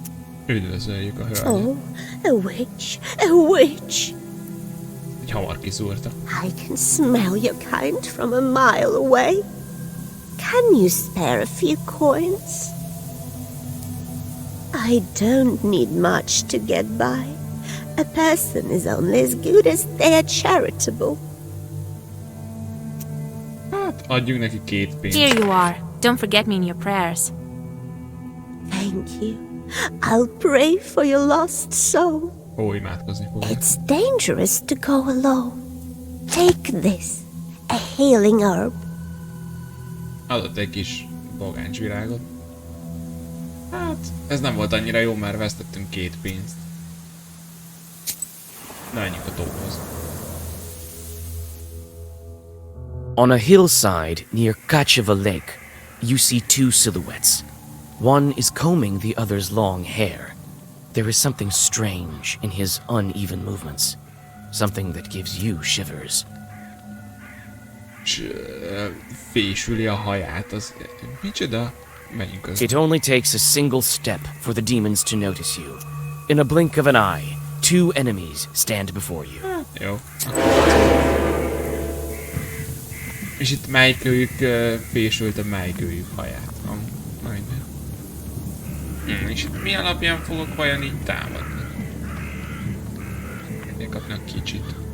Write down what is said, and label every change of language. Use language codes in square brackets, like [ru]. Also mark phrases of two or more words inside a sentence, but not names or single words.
[hu] Üdvözöljük a hölgyet. [en] Oh, a witch, a witch. [hu] Egy hamar kiszúrta. [en] I can smell your kind from a mile away. Can you spare a few coins? I don't need much to get by. A person is only as good as they are charitable. [hu] Hát, adjunk neki 2 pénzt. [en] Here you are. Don't forget me in your prayers. Thank you. I'll pray for your lost soul. [hu] Ó, imádkozni fogok. [en] It's dangerous to go alone. Take this, a healing herb. [hu] Adott egy kis bogáncsvirágot. Hát, ez nem volt annyira jó, mert vesztettünk 2 pénzt. Na, menjünk a tóhoz. [en] On a hillside near Kacheva Lake, you see 2 silhouettes. One is combing the other's long hair. There is something strange in his uneven movements. Something that gives you shivers. [hu] Fésüli a haját, az... Micsoda? Menjünk közben. [en] It only takes a single step for the demons to notice you. In a blink of an eye, 2 enemies stand before you. [hu] Jó. És itt melyikőjük fésült a melyikőjük haját. Majdnem. És itt mi alapján fogok vajon így támadni? Megkapnak kicsit.